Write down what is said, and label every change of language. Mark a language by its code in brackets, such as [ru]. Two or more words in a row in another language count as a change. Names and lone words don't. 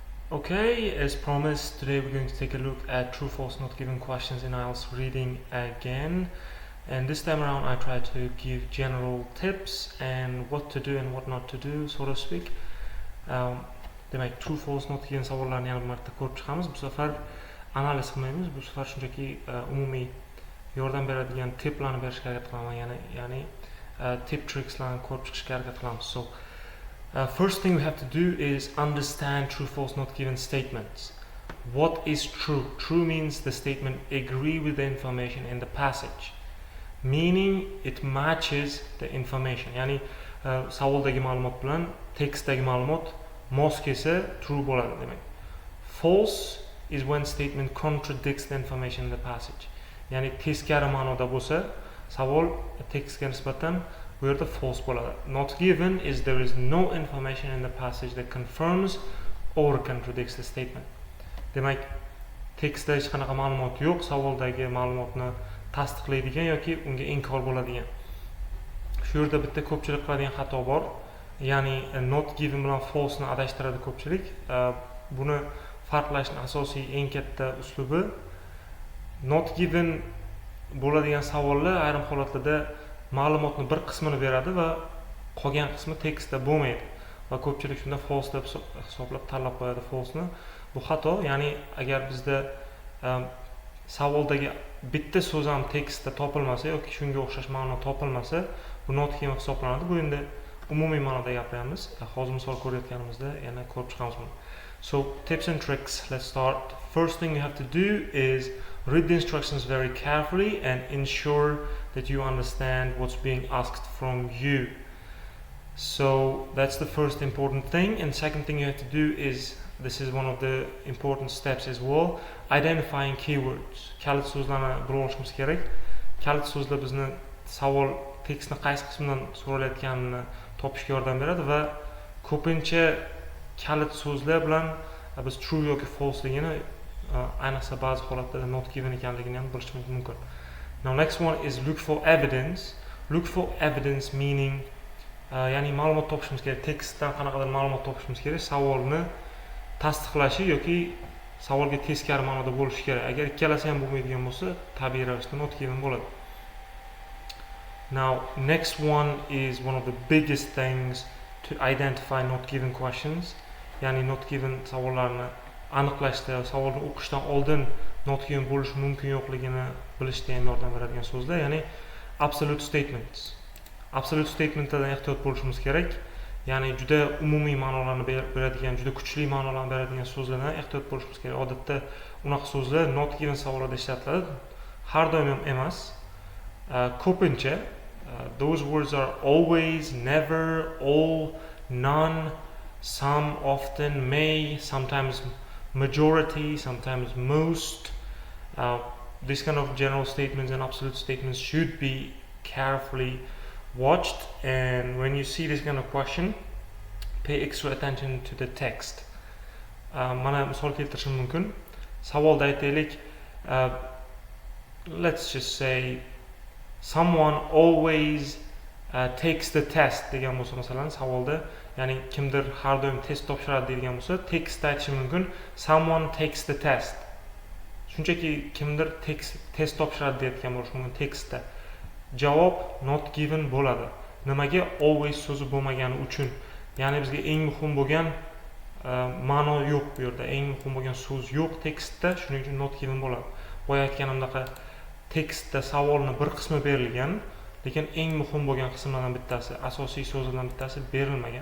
[en] Okay, as promised, today we're going to take a look at true, false, not given questions in IELTS reading again. And this time around I try to give general tips and what to do and what not to do, so to speak. [uz] Demak, [en] true, false, not given [uz] savollarni yana bir marta ko'rib chiqamiz. Bu safar analiz qilmaymiz. Bu safar shunchaki umumiy yordam beradigan tiplarni berishga harakat qilaman. Ya'ni [en] tip trickslarni [uz] ko'rib chiqishga harakat qilamiz. [en] So first thing we have to do is understand true, false, not given statements. What is true? True means the statement agree with the information in the passage, meaning it matches the information. [uz] Ya'ni savoldagi ma'lumot bilan tekstdagi ma'lumot mos kelsa true bo'ladi demak. [en] False is when statement contradicts the information in the passage. [uz] Ya'ni teskari ma'noda bo'lsa, savol tekstga nisbatan bu yerda false bo'ladi. [en] Not given is there is no information in the passage that confirms or contradicts the statement. [uz] Demak, tekstda hech qanaqa ma'lumot yo'q, savoldagi ma'lumotni tasdiqlaydigan yoki unga inkor bo'ladigan. Shu yerda bitta ko'pchilik qiladigan xato bor. Ya'ni [en] not given [uz] bilan false ni adashtiradi ko'pchilik. Buni farqlashning asosiy eng katta uslubi [en] not given [uz] bo'ladigan savollar ayrim holatlarda ma'lumotning bir qismini beradi va qolgan qismi tekstda bo'lmaydi. Va ko'pchilik shunda false deb hisoblab tanlab qo'yadi false ni. Bu xato. Ya'ni agar bizda savoldagi bitta so'z ham tekstda topilmasa yoki shunga o'xshash ma'no topilmasa, bu [en] not given [uz] hisoblanadi. Bu endi umumiy ma'noda gapiramiz. Hozir misol ko'rayotganimizda yana ko'rib chiqamiz buni. [en] So, tips and tricks. Let's start. First thing you have to do is read the instructions very carefully and ensure that you understand what's being asked from you. So that's the first important thing. And second thing you have to do is, this is one of the important steps as well, identifying keywords. [uz] Kalit so'zlarni bilib olishimiz kerak. Kalit so'zlar bizni savol tekstni qaysi qismidan so'ralayotganini topishga yordam beradi va ko'pincha kalit so'zlar bilan biz true yoki falseligini ayniqsa ba'zi holatlarda [en] not given [uz] ekanligini ham bilishimiz mumkin. [en] Now next one is look for evidence. Look for evidence meaning [uz] ya'ni ma'lumot topishimiz kerak. Tekstdan qanaqadir ma'lumot topishimiz kerak. Savolni tasdiqlashi yoki savolga teskari ma'noda bo'lishi kerak. Agar ikkalasi ham bo'lmaydigan bo'lsa, tabiiy ravishda [en] not given [uz] bo'ladi. Now next one is one of the biggest things to identify not given questions. Ya'ni [en] not given [uz] savollarni aniqlashda, savolni o'qishdan oldin [en] not given [uz] bo'lishi mumkin yo'qligini bilishda ham yordam beradigan so'zlar, ya'ni [en] absolute statements. Absolute statementlardan [uz] ehtiyot bo'lishimiz kerak. Ya'ni juda umumiy ma'nolarni beradigan, juda kuchli ma'nolarni beradigan so'zlardan ehtiyot bo'lishimiz kerak. Odatda unaqa so'zlar [en] not given [uz] savollarda ishlatiladi. Har doim ham emas. [en] Ko'pincha those words are always, never, all, none, some, often, may, sometimes majority, sometimes most. These kind of general statements and absolute statements should be carefully watched, and when you see this kind of question, pay extra attention to the text. [uz] Mana misol keltirishim mumkin. Savolda aytaylik, [en] let's just say someone always takes the test [uz] degan bo'lsa, masalan savolda, ya'ni kimdir har doim test topshiradi degan bo'lsa, tekstda aytishim mumkin [en] someone takes the test. [uz] Shunchaki kimdir test topshiradi deyotgan bo'lishi mumkin tekstda. Javob [en] not given [uz] bo'ladi. Nimaga? Always so'zi bo'lmagani uchun. Ya'ni bizga eng muhim bo'lgan ma'no yo'q bu yerda. Eng muhim bo'lgan so'z yo'q tekstda, shuning uchun [en] not given [uz] bo'ladi. Boya aytganimdek tekstda savolning bir qismi berilgan, lekin eng muhim bo'lgan qismlardan bittasi, asosiy so'zlardan bittasi berilmagan.